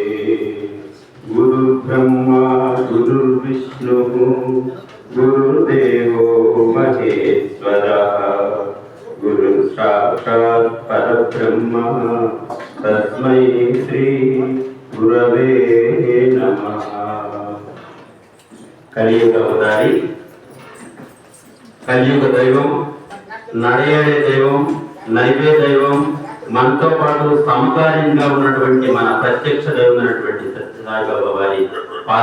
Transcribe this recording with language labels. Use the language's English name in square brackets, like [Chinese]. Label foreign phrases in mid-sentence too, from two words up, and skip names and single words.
[Sanskrit] गुरुब्रह्मा गुरुर्विष्णुः गुरुदेवो महेश्वरः गुरुसाक्षात् परब्रह्म तस्मै श्री गुरवे नमः। [Telugu] కలియుగ అవతారి, కలియుగ దైవం, నడయాడే దైవం, నైవే దైవం, మనతో పాటు సమకాలీనంగా ఉన్నటువంటి మన ప్రత్యక్ష దైవమైనటువంటి సత్యసాయిబాబా వారి పాద